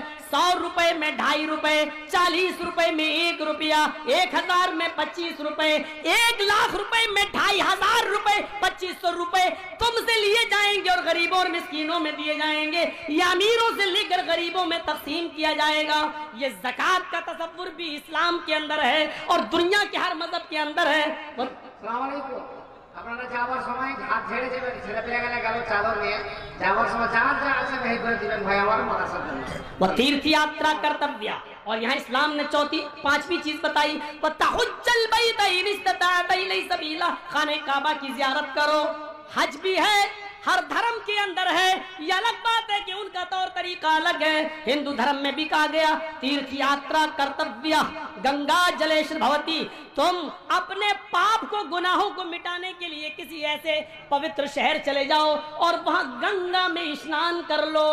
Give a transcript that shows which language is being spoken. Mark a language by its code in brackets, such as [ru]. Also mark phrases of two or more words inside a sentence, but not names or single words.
[ur] 100 روپے میں 2.5 روپے، 40 روپے میں 1 روپیہ، 1000 میں 25 روپے، 1 لاکھ روپے میں 2500 روپے، 2500 روپے تم سے لیے جائیں گے اور غریبوں اور مسکینوں میں دیے جائیں گے، یا امیروں سے لے کر غریبوں میں تقسیم کیا جائے گا۔ یہ زکوٰۃ کا تصور بھی اسلام کے اندر ہے اور دنیا کے ہر مذہب کے اندر ہے۔ [ar] السلام علیکم۔ [bn] আপনারা যাওয়ার সময় হাত ঝেড়ে যাবেন, ছেলে পেলে গেলে গেল চাদর নিয়ে যাওয়ার সময় যার যা আছে বের করে দিবেন ভাই আমার মাদ্রাসার জন্য। [ur] وہ تیرتھ یاترا کرتویہ، اور یہاں اسلام نے پانچویں چیز بتائی، [ar] وَتَحُجَّ الْبَيْتَ إِنِ اسْتَطَعْتَ إِلَيْهِ سَبِيلًا، [ur] خانہ کعبہ کی زیارت کرو۔ حج بھی ہے، ہر دھرم کے اندر ہے، یہ الگ بات ہے کہ ان کا طور طریقہ الگ ہے۔ ہندو دھرم میں بھی کہا گیا تیرتھ یاترا کرتویہ گنگا جلیشر بھوتی، تم اپنے پاپ کو، گناہوں کو مٹانے کے لیے کسی ایسے پوتر شہر چلے جاؤ اور وہاں گنگا میں اسنان کر لو۔